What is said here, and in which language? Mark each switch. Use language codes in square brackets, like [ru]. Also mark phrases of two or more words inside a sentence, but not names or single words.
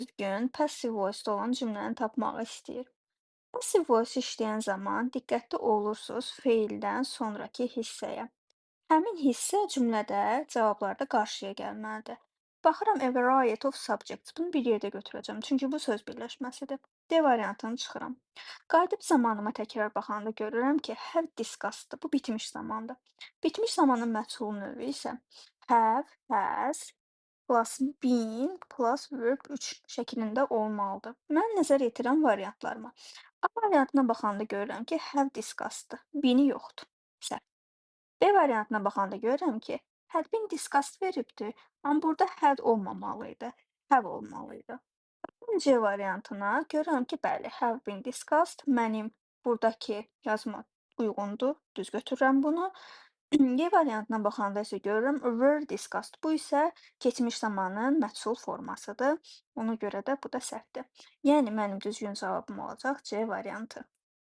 [az] Düzgün, [en] passive voice- [az] da olan cümləni tapmağı istəyir. [en] Passive voice [az] işləyən zaman diqqətli olursunuz feildən sonrakı hissəyə. Həmin hissə cümlədə, cavablarda qarşıya gəlməlidir. Baxıram [en] a variety of subjects. [az] Bunu bir yerdə götürəcəm, çünki bu söz birləşməsidir. D variantını çıxıram. Qayıdıb zamanıma təkrar baxanda görürəm ki, [en] have discussed- [az] dır. Bu bitmiş zamandır. Bitmiş zamanın məchul növü isə [en] have, has, plus been, plus verb 3 [az] şəklində olmalıdır. Mən nəzər yetirən variantlarıma. A variantına baxanda görürəm ki, [en] have discussed- [az] dır. Been-i yoxdur. Səhv. B variantına baxanda görürəm ki, [en] had been discussed [az] veribdir, amma burada had olmamalıydı, have olmalıydı. C variantına görürəm ki, bəli, [en] have been discussed [az] mənim burdakı yazma uyğundur, düz götürürəm bunu. Y variantına baxanda isə görürəm [en] were discussed. [az] Bu isə keçmiş zamanın məchul formasıdır. Ona görə də bu da səhvdir. Yəni mənim düzgün cavabım olacaq C variantı.